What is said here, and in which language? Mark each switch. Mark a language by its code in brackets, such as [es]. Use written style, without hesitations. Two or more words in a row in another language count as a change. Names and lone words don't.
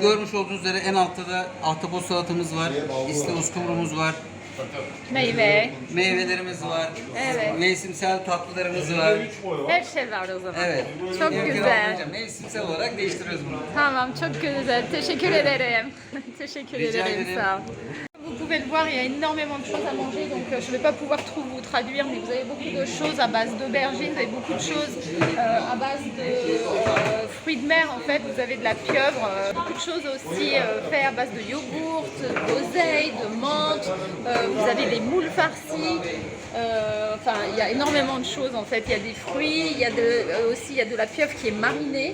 [tr] Görmüş olduğunuz üzere en altta da ahtapot salatamız var. İsli uskumrumuz var. Meyve. Meyvelerimiz var. Evet. Mevsimsel tatlılarımız var. Her şey var o zaman. Evet. Çok Mümkün güzel. olduğunca mevsimsel olarak değiştiriyoruz bunu. Tamam, çok güzel. Teşekkür ederim. Teşekkür Rica ederim. ederim. Sağ ol. [fr] Vous pouvez le voir, il y a énormément de choses à manger, donc je ne vais pas pouvoir trop vous traduire, mais vous avez beaucoup de choses à base d'aubergines, vous avez beaucoup de choses à base de fruits de mer en fait, vous avez de la pieuvre, beaucoup de choses aussi faites à base de yogourt, d'oseille, de menthe, vous avez des moules farcies, enfin il y a énormément de choses en fait, il y a des fruits, aussi il y a de la pieuvre qui est marinée.